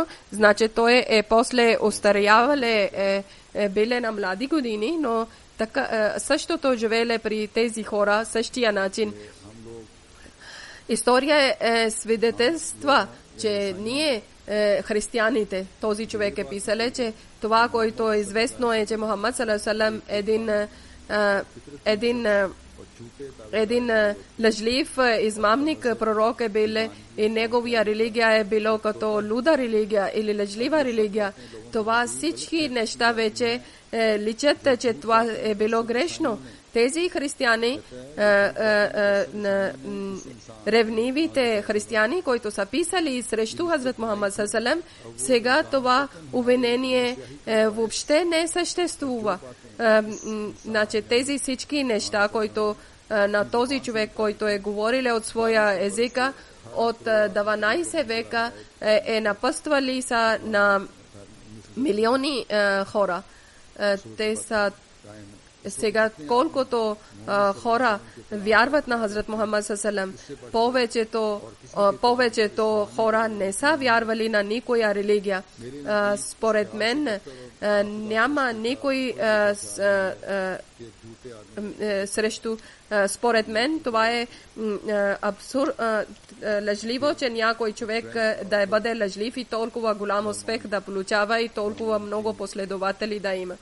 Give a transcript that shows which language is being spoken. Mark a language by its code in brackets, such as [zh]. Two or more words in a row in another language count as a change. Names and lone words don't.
[bg] Значи той е после остарявале, биле на млади години, но така, същото живееле при тези хора, същия начин. История е свидетелства, че ние християните, този човек е писал, че това, което е известно е, че Мухаммад [ar] صلى الله عليه وسلم [bg] един лъжлив измамник пророк е бил и неговия религия е било като луда религия или лъжлива религия. Това всички неща вече личат, че това е било грешно. Тези християни, ревнивите християни, които са писали срещу Хазрат Мухаммад [ar] صلى الله عليه وسلم, [bg] сега това обвинение въобще не съществува. Значи тези всички неща, които на този човек, който е говорил от своя езика, от 12 века е напъствали са на милиони хора. Те са сега колкото хора вярват на Хазрат Мухаммад [ar] صلى الله عليه وسلم, [bg] повечето хора не са вярвали на никоя религия. Според мен няма никой срещу. Според мен това е лъжливо, че някой човек да бъде лъжлив и толкова голям успех да получава и толкова много последователи да има.